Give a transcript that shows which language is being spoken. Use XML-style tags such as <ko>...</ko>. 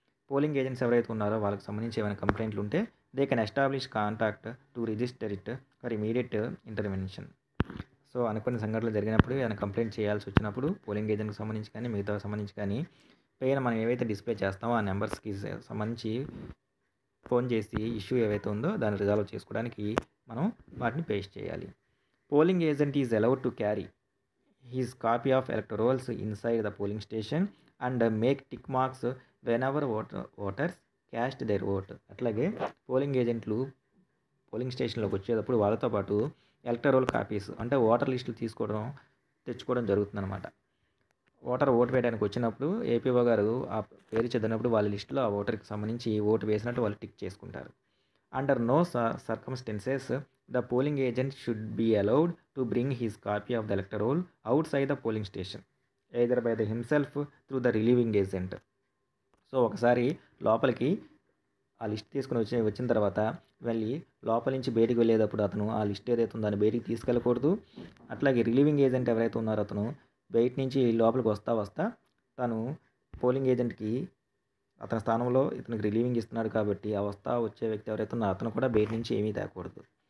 <en>polling agents</en> <te>ఎవరైతే ఉన్నారో వాళ్ళకి సంబంధించి ఏమైనా కంప్లైంట్లు ఉంటే</te> <en>They can establish contact to register it for immediate intervention.</en> <te>So అనుకున్న సంఘటనలు జరిగినప్పుడు ఏమైనా కంప్లైంట్ చేయాల్సి వచ్చినప్పుడు పోలింగ్ ఏజెంట్కి సంబంధించి కానీ మిగతా సంబంధించి కానీ పైన మనం ఏవైతే డిస్ప్లే చేస్తామో ఆ నెంబర్స్కి సంబంధించి ఫోన్ చేసి ఇష్యూ ఏవైతే ఉందో దాన్ని రిజాల్వ్ చేసుకోవడానికి మనం వాటిని పేస్ట్ చేయాలి.</te> <en>Polling agent is allowed to carry his copy of electorals inside the polling station and make tick marks whenever voters cast their vote.</en> <te>అట్లాగే పోలింగ్ ఏజెంట్లు పోలింగ్ స్టేషన్లోకి వచ్చేటప్పుడు వాళ్ళతో పాటు ఎలక్టరోల్ కాపీస్ అంటే ఓటర్ లిస్టులు తెచ్చుకోవడం జరుగుతుందన్నమాట. ఓటర్ ఓటు వేయడానికి వచ్చినప్పుడు ఏపీఓ గారు ఆ పేరు చదివినప్పుడు వాళ్ళ లిస్టులో ఆ ఓటర్కి సంబంధించి ఓటు వేసినట్టు వాళ్ళు టిక్ చేసుకుంటారు.</te> <en>Under no circumstances the polling agent should be allowed to bring his copy of the electoral roll outside the polling station either by himself through the relieving agent.</en> <te>So ఒకసారి లోపలికి ఆ list తీసుకుని వచ్చిన తర్వాత వెళ్ళి లోపల నుంచి బయటికి వెళ్ళేటప్పుడు అతను ఆ లిస్ట్ ఏదైతే ఉందో దాన్ని బయటికి తీసుకెళ్ళకూడదు. అట్లాగే రిలీవింగ్ ఏజెంట్ ఎవరైతే ఉన్నారో అతను బయట నుంచి లోపలికి వస్తా తను పోలింగ్ ఏజెంట్కి అతని స్థానంలో ఇతనికి రిలీవింగ్ ఇస్తున్నాడు కాబట్టి ఆ వచ్చే వ్యక్తి ఎవరైతే ఉన్నారో అతను కూడా బయట నుంచి ఏమీ తేకూడదు.</te>